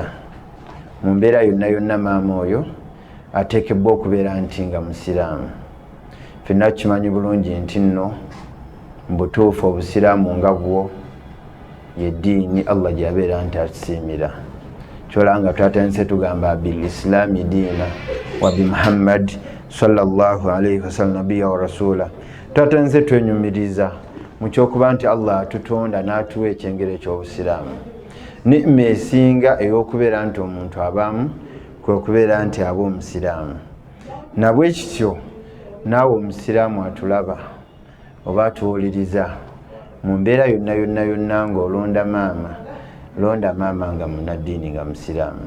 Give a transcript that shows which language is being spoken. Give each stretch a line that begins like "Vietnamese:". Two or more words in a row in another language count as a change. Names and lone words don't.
Ganda: Mu mbeera yonna maama oyo ateekebwa okubeera nti nga musiraamu. Ffenna tukimanyi bulungi nti nno mbutuufu obusiraamu nga bwo ye ddiini Allah gyabeera nti atusiimira. Kyolanga twatandise tugamba
Arabic: بالإسلام دينا وبمحمد صلى الله عليه وسلم نبيا ورسولا.
Ganda: Twatandise twenyumiriza mu kyokuba nti Allah atutonda n'atuwa ekyengero eky'obusiraamu. Ni'ima esinga ey'okubeera nti omuntu abaamu kwe kubeera nti aba omusiraamu. Nabwe kityo naawe omusiraamu atulaba oba atuwuliriza mu mbeera yonna ng'olonda maama, londa maama nga munnaddiini nga musiraamu.